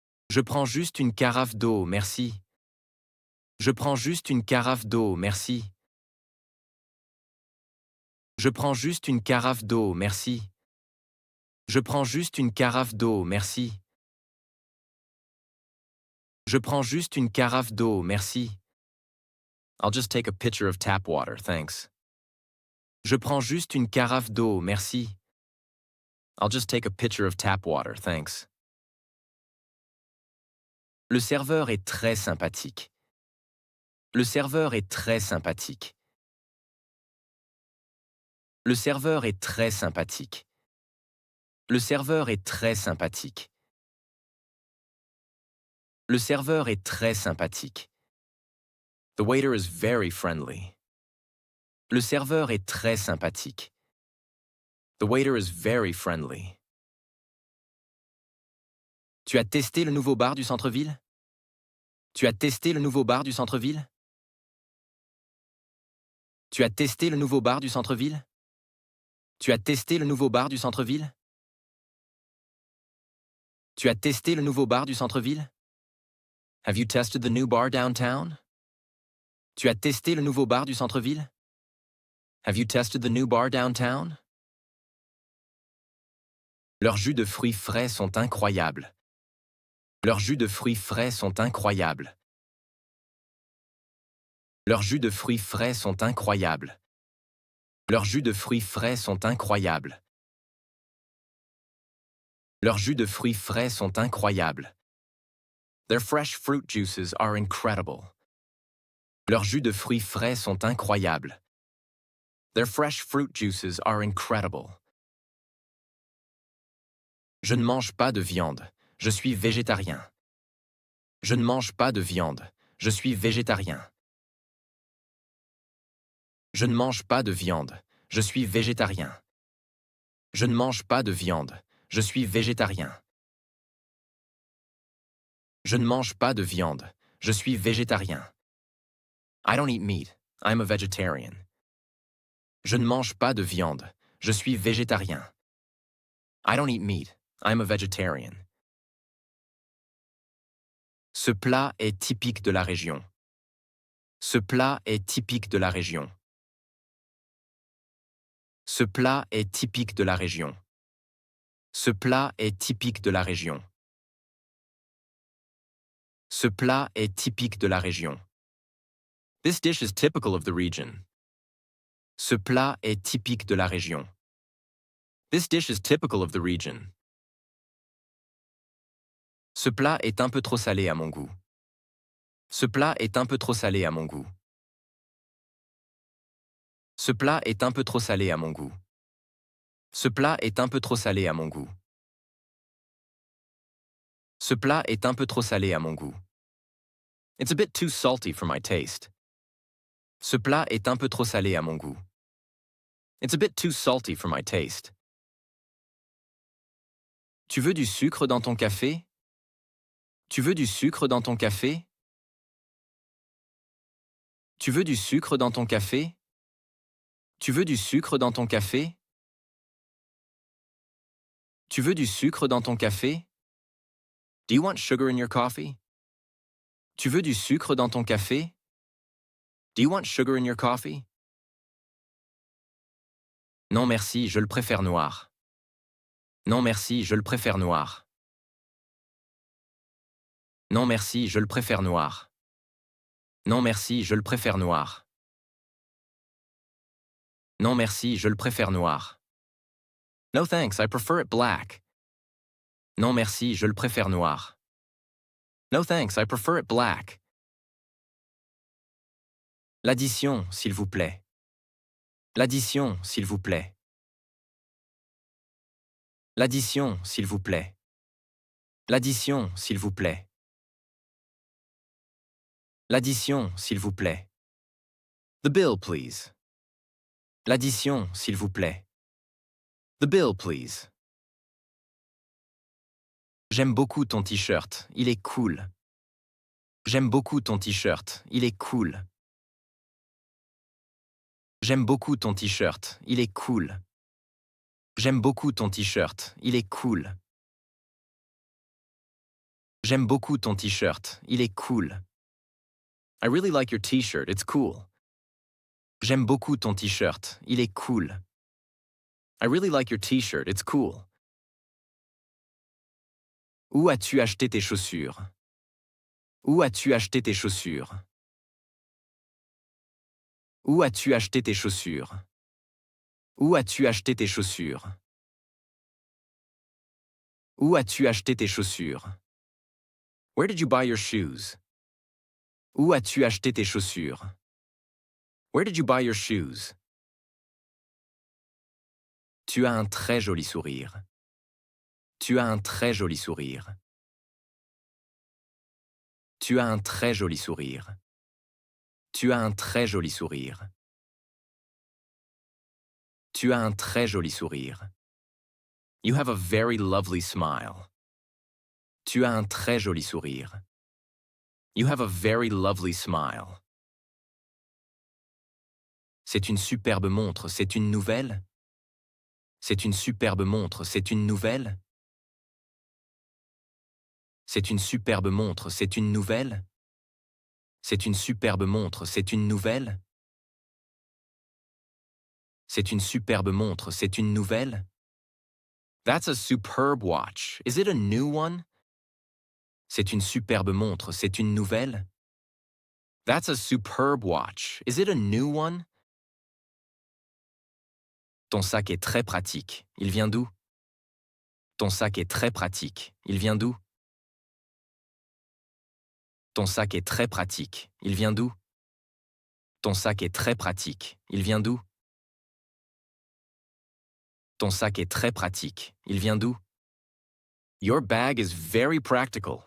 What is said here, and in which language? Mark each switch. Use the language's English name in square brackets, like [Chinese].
[French] Je prends juste une carafe d'eau, merci. Je prends juste une carafe d'eau, merci. Je prends juste une carafe d'eau, merci. Je prends juste une carafe d'eau, merci. Je prends juste une carafe d'eau, merci. [English] I'll just take a pitcher of tap water, thanks. [French] Je prends juste une carafe d'eau, merci. [English] I'll just take a pitcher of tap water, thanks. [French] Le serveur est très sympathique. Le serveur est très sympathique. Le serveur est très sympathique. Le serveur est très sympathique. Le serveur est très sympathique. [English] The waiter is very friendly. [French] Le serveur est très sympathique. [English] The waiter is very friendly. [French] Tu as testé le nouveau bar du centre-ville? Tu as testé le nouveau bar du centre-ville? Tu as testé le nouveau bar du centre-ville? Tu as testé le nouveau bar du centre-ville? Tu as testé le nouveau bar du centre-ville? [English] Have you tested the new bar downtown? [French] Tu as testé le nouveau bar du centre-ville? [English] Have you tested the new bar downtown? [French] Leurs jus de fruits frais sont incroyables. Leurs jus de fruits frais sont incroyables. Leurs jus de fruits frais sont incroyables. Leurs jus de fruits frais sont incroyables. Leurs jus de fruits frais sont incroyables. [English] Their fresh fruit juices are incredible. [French] Leurs jus de fruits frais sont incroyables. [English] Their fresh fruit juices are incredible. [French] Je ne mange pas de viande. Je suis végétarien. Je ne mange pas de viande. Je suis végétarien. Je ne mange pas de viande. Je suis végétarien. Je ne mange pas de viande. Je suis végétarien. Je ne mange pas de viande. Je suis végétarien. [English] I don't eat meat. I'm a vegetarian. [French] Je ne mange pas de viande. Je suis végétarien. [English] I don't eat meat. I'm a vegetarian. [French] Ce plat est typique de la région. Ce plat est typique de la région. Ce plat est typique de la région. Ce plat est typique de la région. Ce plat est typique de la région. [English] This dish is typical of the region. [French] Ce plat est typique de la région. [English] This dish is typical of the region. [French] Ce plat est un peu trop salé à mon goût. Ce plat est un peu trop salé à mon goût. Ce plat est un peu trop salé à mon goût. Ce plat est un peu trop salé à mon goût. Ce plat est un peu trop salé à mon goût. [English] It's a bit too salty for my taste. [French] Ce plat est un peu trop salé à mon goût. [English] It's a bit too salty for my taste. [French] Tu veux du sucre dans ton café? Tu veux du sucre dans ton café? Tu veux du sucre dans ton café? Tu veux du sucre dans ton café? Tu veux du sucre dans ton café? [English] Do you want sugar in your coffee? [French] Tu veux du sucre dans ton café? [English] Do you want sugar in your coffee? [French] Non merci, je le préfère noir. Non merci, je le préfère noir. Non merci, je le préfère noir. Non merci, je le préfère noir. Non merci, je le préfère noir. [English] No thanks, I prefer it black. [French] Non merci, je le préfère noir. [English] No thanks, I prefer it black. [French] L'addition, s'il vous plaît. L'addition, s'il vous plaît. L'addition, s'il vous plaît. L'addition, s'il vous plaît. L'addition, s'il vous plaît. [English] The bill, please. [French] L'addition, s'il vous plaît. [English] The bill, please. [French] J'aime beaucoup ton t-shirt, il est cool. J'aime beaucoup ton t-shirt, il est cool. J'aime beaucoup ton t-shirt, il est cool. J'aime beaucoup ton t-shirt, il est cool. J'aime beaucoup ton t-shirt, il est cool. [English] I really like your t-shirt, it's cool. [French] J'aime beaucoup ton t-shirt, il est cool. [English] I really like your t-shirt, it's cool. [French] Où as-tu acheté tes chaussures? Où as-tu acheté tes chaussures? Où as-tu acheté tes chaussures? Où as-tu acheté tes chaussures? Où as-tu acheté tes chaussures? [English] Where did you buy your shoes? [French] Où as-tu acheté tes chaussures? [English] Where did you buy your shoes? [French] Tu as un très joli sourire. Tu as un très joli sourire. Tu as un très joli sourire. Tu as un très joli sourire. Tu as un très joli sourire. [English] You have a very lovely smile. [French] Tu as un très joli sourire. [English] You have a very lovely smile. [French] C'est une superbe montre, c'est une nouvelle? C'est une superbe montre, c'est une nouvelle? C'est une superbe montre, c'est une nouvelle? C'est une superbe montre, c'est une nouvelle? C'est une superbe montre, c'est une nouvelle? [English] That's a superb watch. Is it a new one? [French] C'est une superbe montre, c'est une nouvelle? [English] That's a superb watch. Is it a new one? [French] Ton sac est très pratique. Il vient d'où? Ton sac est très pratique. Il vient d'où? Ton sac est très pratique. Il vient d'où? Ton sac est très pratique. Il vient d'où? Ton sac est très pratique. Il vient d'où? [English] Your bag is very practical.